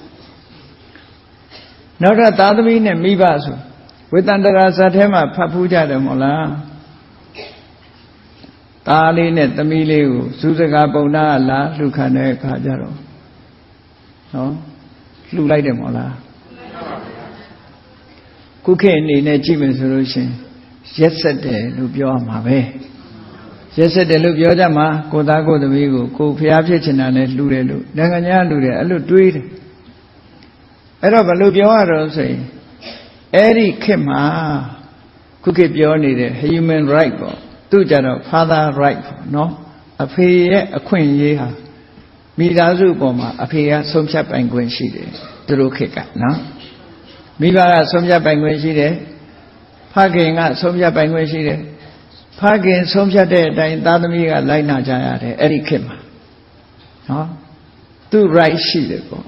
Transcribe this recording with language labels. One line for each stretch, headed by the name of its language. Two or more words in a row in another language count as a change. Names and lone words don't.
Burmese: နောက်တော့သာသမီနဲ့မိဘဆိုဝေတန္တရာဇတ်ထဲမှာဖတ်ဖူးကြတယ်မို့လားသားလေးနဲ့သမီးလေးကိုဇုစကားပုံနာလာလှူခံတဲ့အခါကျတော့နော်လှူလိုက်တယ်မို့လားခုခေတ်အနေနဲ့ကြည့်မယ်ဆိုလို့ရှင်ရက်ဆက်တယ်လို့ပြောရမှာပဲရက်ဆက်တယ်လို့ပြောကြမှာကိုသားကိုသမီးကိုဖျားဖြစ်ချင်တာနဲ့လှူတယ်လို့ နိုင်ငံခြားလှူတယ်အဲ့လိုတွေးတယ်အဲ့တော့ဘယ်လိုပြောရတော့ဆိုရင်အဲ့ဒီခေတ်မှာခုခေတ်ပြောနေတဲ့
English: human right
Burmese: ပေါ့သူကြတော့
English: father right
Burmese: ပေါ့နော်အဖေရဲ့အခွင့်အရေးဟာမိသားစုပေါ်မှာအဖေကဆုံးဖြတ်ပိုင်ခွင့်ရှိတယ် သူတို့ခေတ်ကနော်မိဘကဆုံးဖြတ်ပိုင်ခွင့်ရှိတယ်ဖခင်ကဆုံးဖြတ်ပိုင်ခွင့်ရှိတယ်ဖခင်ဆုံးဖြတ်တဲ့အတိုင်းသားသမီးကလိုက်နာကြရတယ်အဲ့ဒီခေတ်မှာနော်သူ right ရှိတယ်ပေါ့